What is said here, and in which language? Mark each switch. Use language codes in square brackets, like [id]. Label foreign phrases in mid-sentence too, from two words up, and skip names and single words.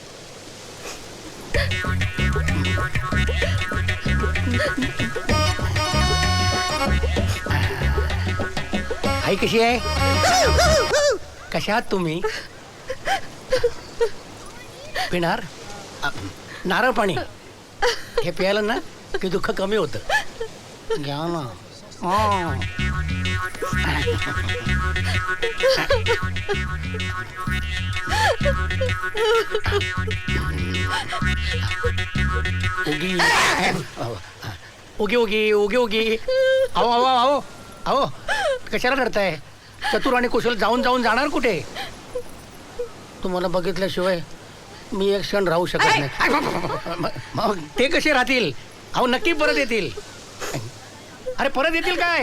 [mr] आई कशी आहे? कशात तुम्ही? पिणार नारळ पाणी हे प्यायला ना की दुःख कमी होतं. घ्या ना. उगी उगी उगी उगी. अहो अहो अहो अहो, कशाला रडताय? चतुर आणि कुशल जाऊन जाऊन जाणार कुठे? तुम्हाला बघितल्याशिवाय मी एक क्षण राहू शकत नाही. मग ते कसे राहतील? अहो नक्की परत येतील. अरे परत येतील काय?